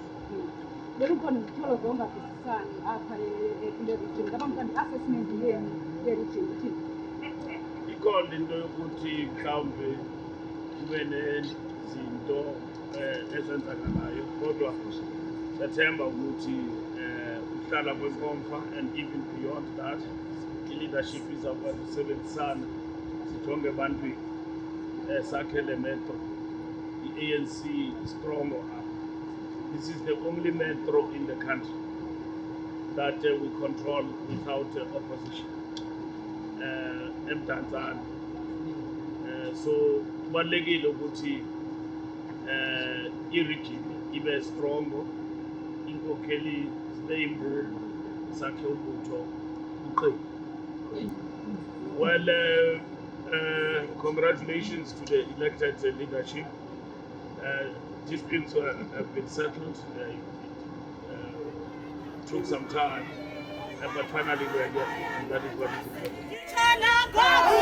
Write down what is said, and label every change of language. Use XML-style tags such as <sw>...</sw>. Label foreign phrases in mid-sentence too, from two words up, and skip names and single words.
<xh>Bekukhona izitholo zongavisisani apha kule region ngaba mhlawumbi i-assessment yenu ye-region ithini? Ikhona into yokuthi mhlawumbe kube nezinto ezenzakalayo kodwa siyathemba ukuthi uhlala kwenkomfa</xh> <en>and even beyond that</en> <xh>i-leadership izawukwazi ukusebenzisana sijonge ebantwini sakhe le metro. I-ANC strong apha.</xh> <en>This is the only metro in the country that we control without opposition. Emdantsane.</en> <xh>So kubalulekile ukuthi i-region ibe strongo, inkokheli zibe yimbulu, sakhe ubutho uqine.</xh> <en>Well, congratulations to the elected leadership. Disputes have been settled. Took some time, but finally we are here, and that is what is important.</en>